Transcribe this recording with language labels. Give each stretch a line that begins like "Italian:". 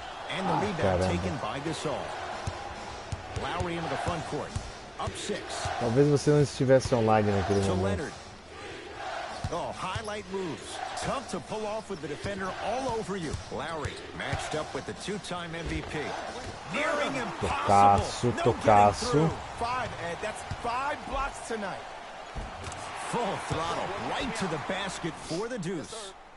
English: And the rebound taken by Gasol. Lowry into the front court. Up 6.
Portuguese: Talvez você não estivesse online naquele momento.
English: Leonard. Oh, highlight moves. Tough to pull off with the defender all over you. Lowry matched up with the two-time MVP. Nearing impossible.
Portuguese: Tocaço.
English: Five, Ed. That's 5 blocks tonight. Full throttle right to the basket for the deuce.